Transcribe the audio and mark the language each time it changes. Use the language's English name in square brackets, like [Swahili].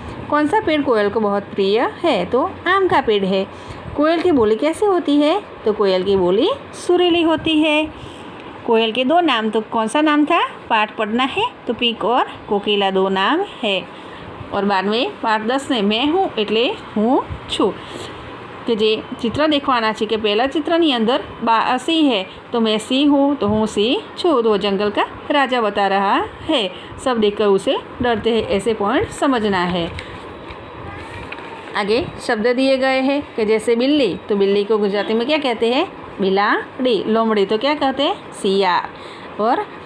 [Hindi] कौन सा पेड़ कोयल को बहुत प्रिय है? तो आम का पेड़ है. कोयल की बोली कैसी होती है? तो कोयल की बोली सुरीली होती है. कोयल के 2 नाम. तो कौन सा नाम था? पाठ पढ़ना है. तो पीक और कोकिला 2 नाम है. और बाद में पाठ 10 में मैं हूँ [Gujarati] એટલે હું છું. કે જે ચિત્ર દેખવાના છે, કે પહેલા ચિત્રની અંદર સિંહ [Hindi] है, तो मैं सिंह हूँ, तो [Gujarati] हूँ सिंह छू. [Hindi] तो जंगल का राजा बता रहा है. सब देखकर उसे डरते हैं. ऐसे पॉइंट समझना है. आगे शब्द दिए गए हैं, कि जैसे बिल्ली. तो बिल्ली को गुजराती में क्या कहते हैं? बिलाड़ी. लोमड़ी तो क्या कहते हैं? सियार. और